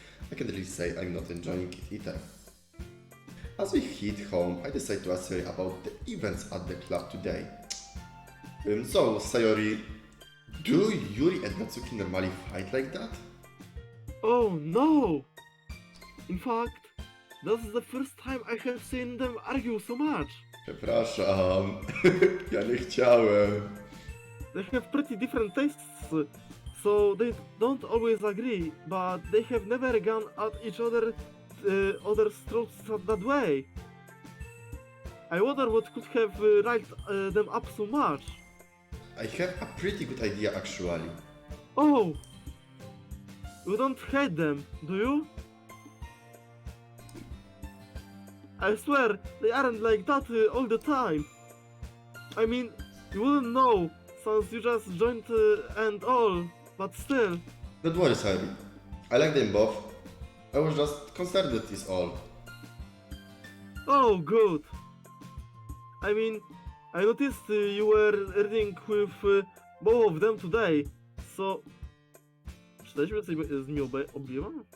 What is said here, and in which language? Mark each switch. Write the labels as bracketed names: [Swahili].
[English] I can really say I'm not enjoying it either. As we hit home, I decide to ask Seri about the events at the club today. So, Sayori, do Yuri and Natsuki normally fight like that? Oh no! In fact, that's the first time I have seen them argue so much. [Polish] Przepraszam, ja nie chciałem. [English] They have pretty different tastes, so they don't always agree, but they have never gone at each other's throats that way. I wonder what could have riled them up so much. I have a pretty good idea actually. Oh! You don't hate them, do you? I swear, they aren't like that all the time. I mean, you wouldn't know, since you just joined and all, but still. Don't worry, Sari. I like them both. I was just concerned that is all. Oh, good. I mean, I noticed you were reading with both of them today, so... [Polish] Czytaliśmy coś z nimi obiema?